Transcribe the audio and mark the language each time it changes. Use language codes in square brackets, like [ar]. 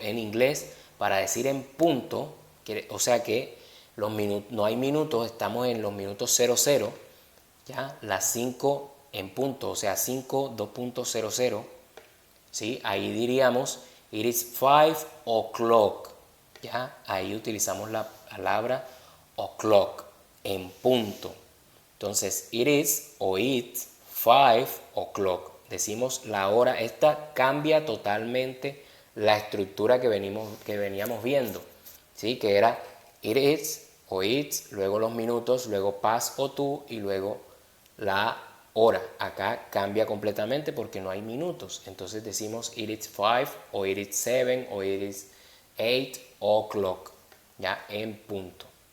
[es] En inglés, para decir en punto, o sea que los no hay minutos, estamos en los minutos 00, ¿ya? Las 5 en punto, o sea 5, 2.00, ¿sí? Ahí diríamos [en] it is 5 o'clock, ¿ya? [es] Ahí utilizamos la palabra o'clock, en punto. [en] Entonces, it is o it's 5 o'clock. [es] Decimos la hora. Esta cambia totalmente la estructura que veníamos viendo, ¿sí? Que era [en] it is o it's, [es] luego los minutos, luego past o to y luego la hora. Acá cambia completamente porque no hay minutos. Entonces decimos [en] it is 5 o it is 7 o it is 8 o'clock, [es] ya en punto.